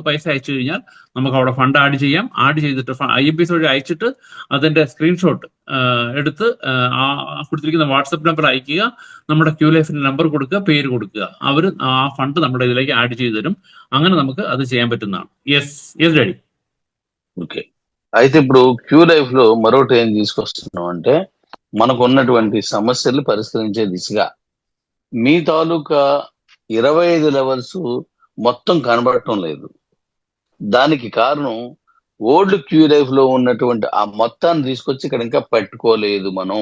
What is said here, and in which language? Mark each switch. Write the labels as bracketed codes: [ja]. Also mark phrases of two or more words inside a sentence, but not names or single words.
[ml] പൈസ അയച്ചു കഴിഞ്ഞാൽ നമുക്ക് അവിടെ ഫണ്ട് ആഡ് ചെയ്യാം. ആഡ് ചെയ്തിട്ട് IMPS വഴി അയച്ചിട്ട് അതിന്റെ സ്ക്രീൻഷോട്ട് എടുത്ത് ആ കൊടുത്തിരിക്കുന്ന വാട്സപ്പ് നമ്പർ അയക്കുക, നമ്മുടെ ക്യൂ ലൈഫിന്റെ നമ്പർ കൊടുക്കുക, പേര് കൊടുക്കുക, അവർ ആ ഫണ്ട് നമ്മുടെ ഇതിലേക്ക് ആഡ് ചെയ്ത് തരും. അങ്ങനെ നമുക്ക് അത് ചെയ്യാൻ പറ്റുന്നതാണ്. [en] yes yes daddy. [te] ఓకే. అయితే ఇప్పుడు క్యూ లైఫ్ లో మరొకటి ఏం తీసుకొస్తున్నాం అంటే, మనకు ఉన్నటువంటి సమస్యలు పరిష్కరించే దిశగా మీ తాలూకా 25 లెవెల్స్ మొత్తం కనబడటం లేదు. దానికి కారణం ఓల్డ్ క్యూ లైఫ్ లో ఉన్నటువంటి ఆ మొత్తాన్ని తీసుకొచ్చి ఇక్కడ ఇంకా పెట్టుకోలేదు మనం.